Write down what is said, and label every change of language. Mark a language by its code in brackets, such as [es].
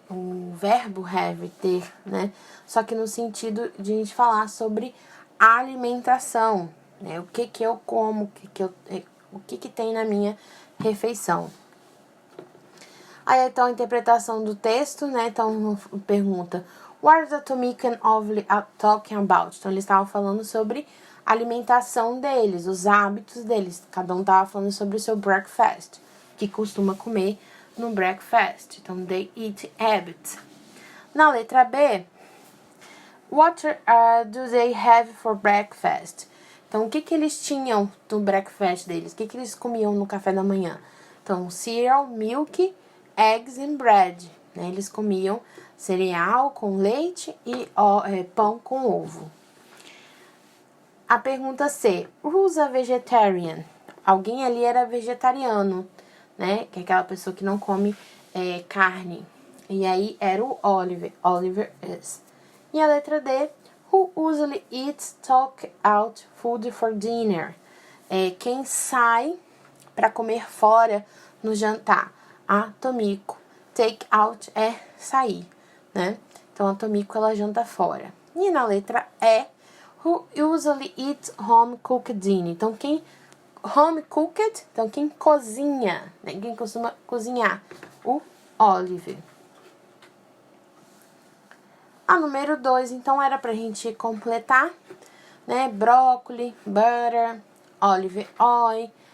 [pt] O verbo have, ter, né? Só que no sentido de a gente falar sobre alimentação, né? O que que eu como, o que tem na minha refeição. Aí, então, a interpretação do texto, né? Então, pergunta: [en] What is the Tomiko and Ovly talking about? [pt] Então, eles estavam falando sobre a alimentação deles, os hábitos deles. Cada um estava falando sobre o seu breakfast, que costuma comer no breakfast. Então, [en] they eat habits. [pt] Na letra B, [en] What do they have for breakfast? [pt] Então, o que que eles tinham no breakfast deles? O que que eles comiam no café da manhã? [en] Então, cereal, milk, eggs and bread. [pt] Né? Eles comiam cereal com leite e pão com ovo. A pergunta C. [en] Who's a vegetarian? [pt] Alguém ali era vegetariano, né? Que é aquela pessoa que não come carne. E aí era o Oliver. [en] Oliver is. [pt] E a letra D. [en] Who usually eats take-out food for dinner? [pt] Quem sai para comer fora no jantar? A Tomiko. Take out é sair, né? Então a Tomiko ela janta fora. E na letra E, [en] who usually eats home cooked dinner? [pt] Então quem home cooked, então quem cozinha, né? Quem costuma cozinhar? O Oliver. A número 2, então era pra gente completar, né? [en] Brócoli, butter, olive oil.